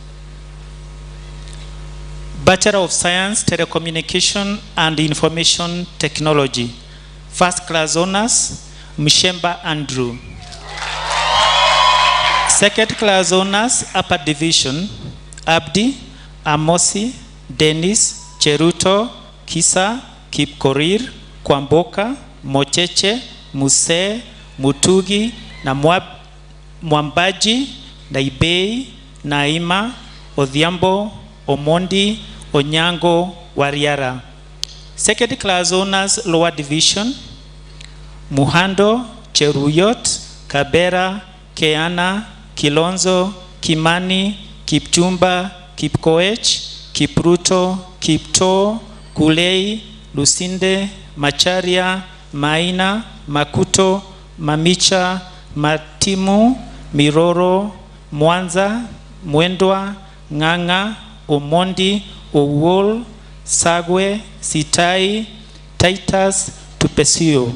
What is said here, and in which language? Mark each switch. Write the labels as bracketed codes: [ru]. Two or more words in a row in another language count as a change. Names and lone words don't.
[en] Bachelor of Science, Telecommunication and Information Technology. First class honors, Mshemba Andrew. Second class honors, Upper Division, Abdi, Amosi, Dennis, Cheruto, Kisa, Kipkorir, Kwamboka, Mocheche, Muse, Mutugi, na Mwambaji, Naibei, Naima, Odhiambo, Omondi, Onyango, Wariara. Second class honors, Lower Division, Muhando, Cheruyot, Kabera, Keana, Kilonzo, Kimani, Kipchumba, Kipkoech, Kipruto, Kipto, Kulei, Lusinde, Macharia, Maina, Makuto, Mamicha, Matimu, Miroro, Mwanza, Mwendwa, Nganga, Omondi, Owol, Sagwe, Sitai, Titus, Tupesio.